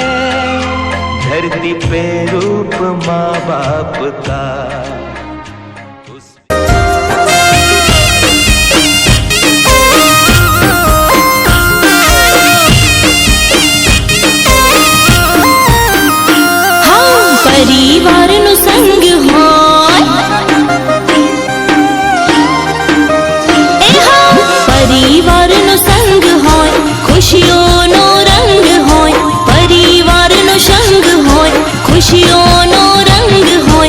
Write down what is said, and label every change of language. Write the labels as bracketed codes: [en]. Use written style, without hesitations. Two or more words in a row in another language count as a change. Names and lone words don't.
[hi] धरती पे रूप माँ बाप का [gu] પરિવાર નો સંગ હોય, પરિવાર નો સંગ હોય, ખુશિયોં નો રંગ હોય। પરિવાર નો સંગ હોય, ખુશિયોં નો રંગ હોય।